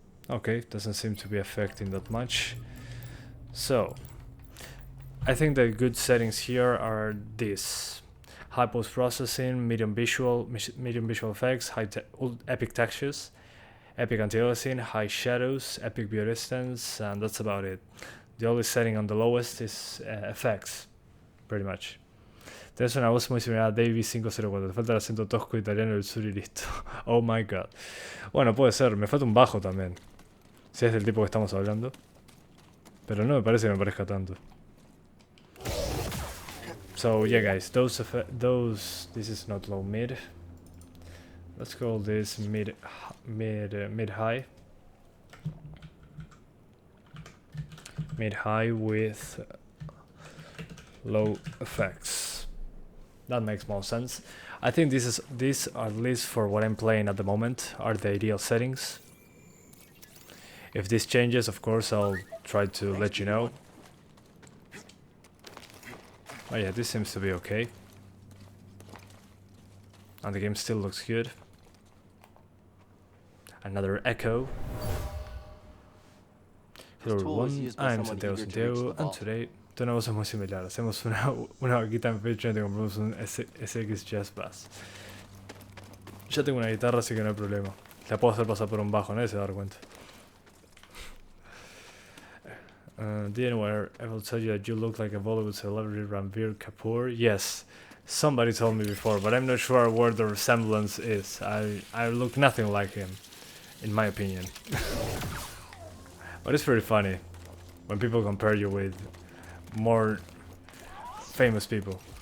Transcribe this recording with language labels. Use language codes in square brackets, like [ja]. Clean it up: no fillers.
[en] Okay, doesn't seem to be affecting that much. So, I think the good settings here are this. high post processing, medium visual effects, epic textures, epic anti-aliasing, high shadows, epic view distance, and that's about it. The only setting on the lowest is effects, pretty much. [es] Tienes una voz muy similar a Davey 504, te falta el acento tosco italiano del sur y listo. [en] Oh my god. [es] Bueno, puede ser, me falta un bajo también. Si es del tipo que estamos hablando. Pero no me parece que me parezca tanto. [en] So yeah guys, this is not low mid. Let's call this mid high. Mid high with low effects. That makes more sense. I think these, at least for what I'm playing at the moment, are the ideal settings. If this changes, of course, I'll try to let you know. Oh yeah, this seems to be okay. And the game still looks good. Another echo. Hello everyone, I'm Santiago, and today [es] tenemos muy similar. Hacemos una vaquita en Patreon y te compramos un SX Jazz Bass. Ya tengo una guitarra, así que no hay problema. La puedo hacer pasar por un bajo, nadie se va a dar cuenta. [en] Didn't I will tell you that you look like a Bollywood celebrity Ranbir Kapoor? Yes, somebody told me before, but I'm not sure where the resemblance is. I look nothing like him, in my opinion. But it's pretty funny when people compare you with more famous people.